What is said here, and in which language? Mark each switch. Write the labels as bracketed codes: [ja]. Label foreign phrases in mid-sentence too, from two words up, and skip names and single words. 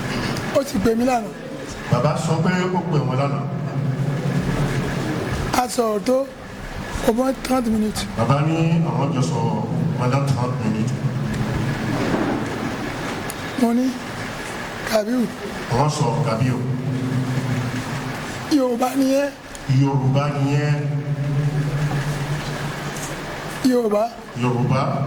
[yo] Ó ti pè mí lánàá. Bàbá sọ pé ó pè wọ́n lánàá. A sọ̀rọ̀ tó [fr] au moins 30 minutes. [yo] Bàbá ní àwọn jọ sọ pendant 30 minutes. Mo ní Kàbíù. Wọ́n sọ Kàbíù. Yorùbá ni ẹ́. Yorùbá ni ẹ́. Yorùbá.